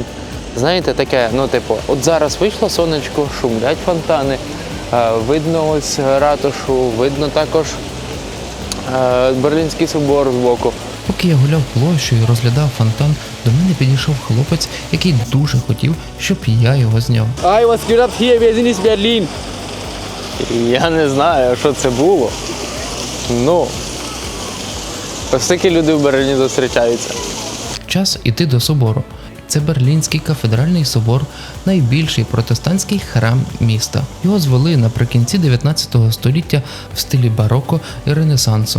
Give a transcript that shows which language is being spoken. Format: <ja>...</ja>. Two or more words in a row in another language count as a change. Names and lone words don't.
<uk>Знаєте, таке, от зараз вийшло сонечко, шумлять фонтани, видно ось ратушу, видно також Берлінський собор збоку. Поки я гуляв площею і розглядав фонтан, до мене підійшов хлопець, який дуже хотів, щоб я його зняв.</uk> <de>Hi, was geht ab hier? Wir sind in Berlin.</de> <uk>Я не знаю, що це було. Ось такі люди в Берліні зустрічаються. Час іти до собору. Це Берлінський кафедральний собор, найбільший протестантський храм міста. Його звели наприкінці 19 століття в стилі бароко і ренесансу.</uk>